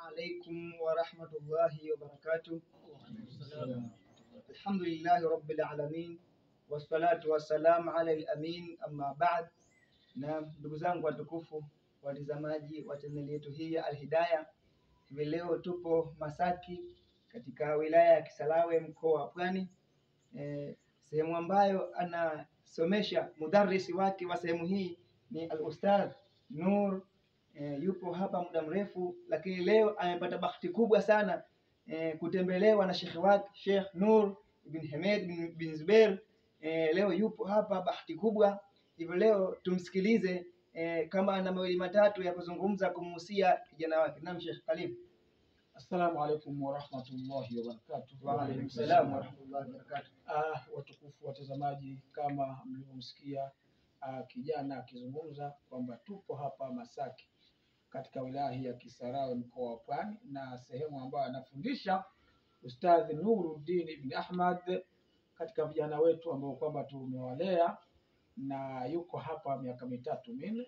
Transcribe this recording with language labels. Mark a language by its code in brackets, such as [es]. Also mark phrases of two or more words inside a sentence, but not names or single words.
[ar] عليكم ورحمة الله وبركاته. الحمد لله رب العالمين والصلاة والسلام على الأمين أما بعد. [sw] Na ndugu zangu watukufu watazamaji wa chaneli yetu hii ya Al-Hidayah, hivi leo tupo Masaki katika wilaya ya Kisarawe mkoa wa Pwani, sehemu ambayo anasomesha mudarrisi wake wa sehemu hii ni Al-Ustadh Nur. Yupo hapa muda mrefu, lakini leo amepata bahati kubwa sana kutembelewa na shekhi wake Sheikh Nur ibn Hamad bin Zubair. Leo yupo hapa, bahati kubwa. Hivyo leo tumsikilize kama ana mawili matatu ya kuzungumza kumhusia kijana wake. Naam Sheikh, karibu. [ar] السلام عليكم ورحمة الله وبركاته. وعليكم السلام ورحمة الله وبركاته. [sw] Watukufu watazamaji, kama mlivyomsikia kijana akizungumza kwamba tupo hapa Masaki katika wilaya hii ya Kisarawe mkoa wa Pwani, na sehemu ambayo anafundisha Ustadh Nuruddin ibn Ahmad katika vijana wetu ambao kwamba tumewalea, na yuko hapa miaka mitatu minne.